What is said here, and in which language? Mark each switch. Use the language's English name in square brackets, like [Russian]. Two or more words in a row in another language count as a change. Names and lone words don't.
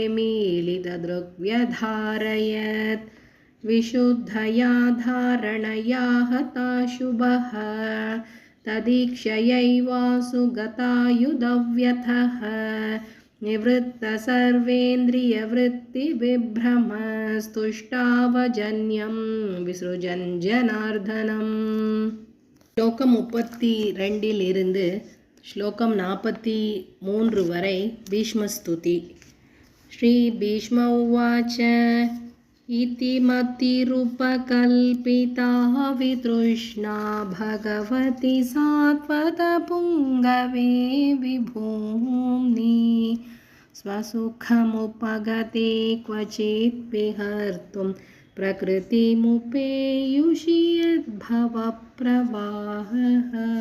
[Sanskrit] मीलितदृग्व्यधारयत् विशुद्धया धारणया हताशुभः तदीक्षयैवासु गतायुधव्यथः निवृत्तसर्वेन्द्रियवृत्तिविभ्रमस्तुष्टावजन्यं विसृजन् जनार्दनम् [Tamil] ஸ்லோகம் 32 ஸ்லோகம் 43 வரை பீஷ்மஸ்துதி. [Sanskrit] श्री भीष्म उवाच इति मतिरुपकल्पिता वितृष्णा भगवति सात्वतपुङ्गवे विभूम्नि स्वसुखमुपगते क्वचित् विहर्तुं प्रकृतिमुपेयुषि यद्भवप्रवाहः